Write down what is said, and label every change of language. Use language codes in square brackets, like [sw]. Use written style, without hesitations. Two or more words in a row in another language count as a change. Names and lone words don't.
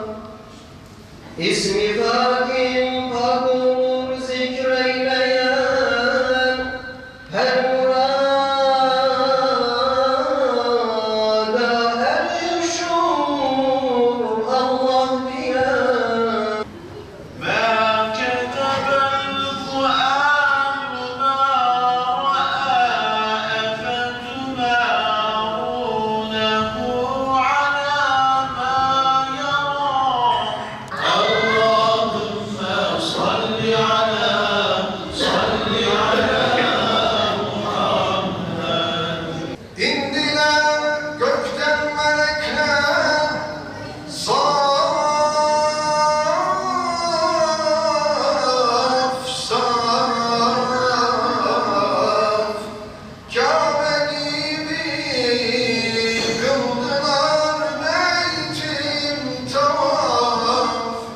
[tr] İsmi Fakim pak olur zikreyleyen, her murada erişur Allah diyen. [ar] ما كتب الفؤاد ما رأى أفتمارونه على ما يرى اللهم صل على [tr] İndiler gökten melekler, saf saf, Kâbe gibi kıldılar beytim tavaf.